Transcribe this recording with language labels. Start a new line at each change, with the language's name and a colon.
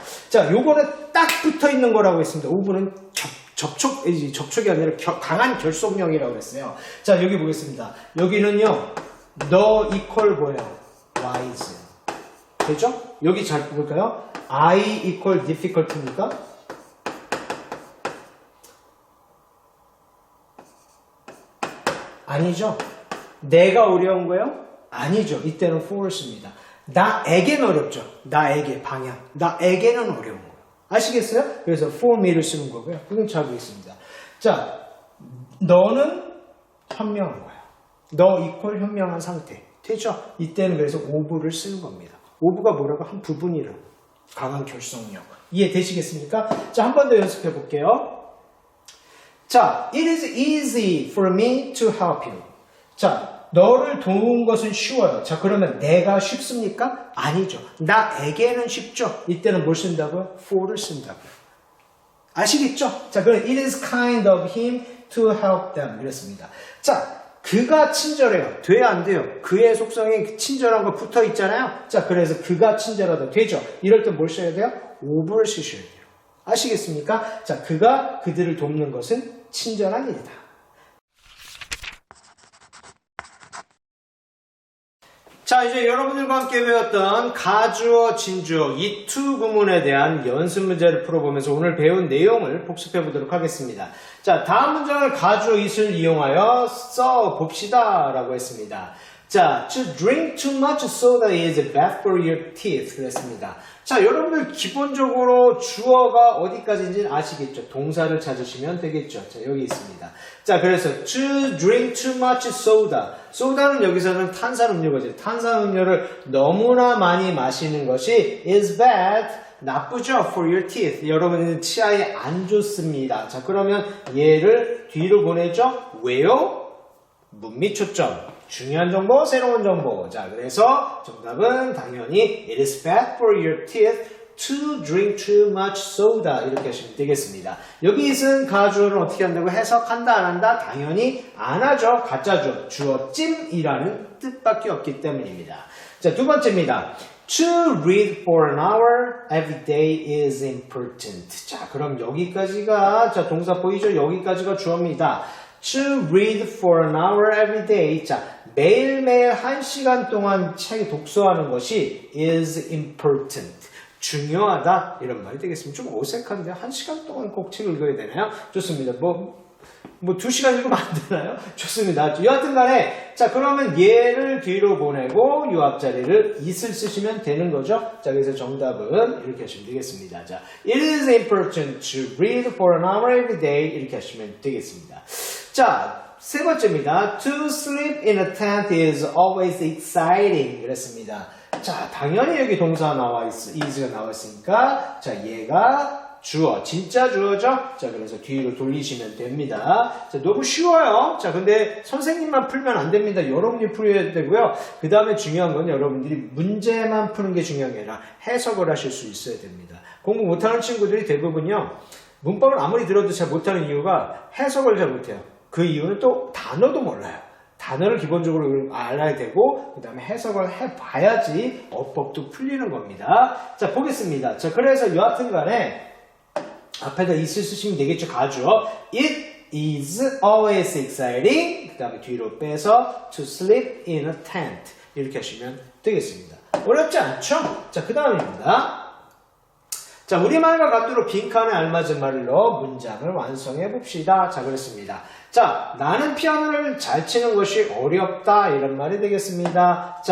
Korean: 자, 요거는 딱 붙어 있는 거라고 했습니다. of는 접촉이 아니라 강한 결속력이라고 했어요. 자, 여기 보겠습니다. 여기는요, 너 equal 뭐예요? wise. 되죠? 여기 잘 볼까요?
English: I equal difficult입니까?
Korean: 아니죠. 내가 어려운 거예요? 아니죠. 이때는 for를 씁니다. 나에게는 어렵죠. 나에게 방향. 나에게는 어려운 거예요. 아시겠어요? 그래서 for me를 쓰는 거고요. 그건 잘 보겠습니다. 자, 너는 현명한 거야. 너 equal 현명한 상태. 되죠? 이때는 그래서 of를 쓰는 겁니다. of가 뭐라고? 한 부분이라고. 강한 결속력. 이해되시겠습니까? 자, 한 번 더 연습해 볼게요.
English: 자, it is easy for me to help you.
Korean: 자, 너를 도운 것은 쉬워요. 자, 그러면 내가 쉽습니까? 아니죠. 나에게는 쉽죠. 이때는 뭘 쓴다고요? for를 쓴다고요. 아시겠죠?
English: 자, 그럼 it is kind of him to help them.
Korean: 이랬습니다. 자, 그가 친절해요. 돼야 안 돼요? 그의 속성에 친절한 거 붙어 있잖아요. 자, 그래서 그가 친절하다. 되죠? 이럴 때 뭘 써야 돼요? of를 쓰셔야 돼요. 아시겠습니까? 자, 그가 그들을 돕는 것은 친절한 일이다. 자, 이제 여러분들과 함께 배웠던 가주어, 진주어, 이 두 구문에 대한 연습 문제를 풀어보면서 오늘 배운 내용을 복습해 보도록 하겠습니다. 자, 다음 문장을 가주어 it을 이용하여 써봅시다 라고 했습니다.
English: 자, to drink too much soda is bad for your teeth
Korean: 그랬습니다. 자, 여러분들 기본적으로 주어가 어디까지인지 아시겠죠? 동사를 찾으시면 되겠죠? 자, 여기 있습니다.
English: 자, 그래서 to drink too much soda.
Korean: 소다는 여기서는 탄산음료거든요. 탄산음료를 너무나 많이 마시는 것이
English: is bad. 나쁘죠? For your teeth.
Korean: 여러분은 치아에 안 좋습니다. 자, 그러면 얘를 뒤로 보내죠? 왜요? 문미 초점. 중요한 정보, 새로운 정보. 자, 그래서 정답은 당연히
English: it is bad for your teeth to drink too much soda
Korean: 이렇게 하시면 되겠습니다. 여기 있은 가주어를 어떻게 한다고 해석한다 안 한다? 당연히 안 하죠. 가짜죠. 주어 찜이라는 뜻밖에 없기 때문입니다. 자, 두 번째입니다.
English: To read for an hour every day is important.
Korean: 자, 그럼 여기까지가 자, 동사 보이죠? 여기까지가 주어입니다.
English: To read for an hour every day.
Korean: 자, 매일매일 1시간 동안 책 독서하는 것이
English: is important.
Korean: 중요하다. 이런 말이 되겠습니다. 좀 어색한데 1시간 동안 꼭 책을 읽어야 되나요? 좋습니다. 뭐 2시간 읽으면 안 되나요? 좋습니다. 여하튼 간에 자, 그러면 얘를 뒤로 보내고 이 앞자리를 it을 쓰시면 되는 거죠. 자, 그래서 정답은 이렇게 하시면 되겠습니다.
English: 자, it is important to read for an hour every day
Korean: 이렇게 하시면 되겠습니다. 자, 세 번째입니다.
English: To sleep in a tent is always exciting
Korean: 그랬습니다. 자, 당연히 여기 동사 나와 is가 나와 있으니까 자, 얘가 주어, 진짜 주어죠? 자, 그래서 뒤로 돌리시면 됩니다. 자, 너무 쉬워요. 자, 근데 선생님만 풀면 안 됩니다. 여러분이 풀어야 되고요. 그 다음에 중요한 건 여러분들이 문제만 푸는 게 중요한 게 아니라 해석을 하실 수 있어야 됩니다. 공부 못하는 친구들이 대부분요, 문법을 아무리 들어도 잘 못하는 이유가 해석을 잘 못해요. 그 이유는 또 단어도 몰라요. 단어를 기본적으로 알아야 되고 그 다음에 해석을 해봐야지 어법도 풀리는 겁니다. 자, 보겠습니다. 자, 그래서 여하튼 간에 앞에다 it을 쓰시면 되겠죠.
English: 가주어. It is always exciting.
Korean: 그 다음에 뒤로 빼서
English: to sleep in a tent.
Korean: 이렇게 하시면 되겠습니다. 어렵지 않죠? 자, 그 다음입니다. 자, 우리말과 같도록 빈칸에 알맞은 말로 문장을 완성해 봅시다. 자, 그렇습니다. 자, 나는 피아노를 잘 치는 것이 어렵다 이런 말이 되겠습니다.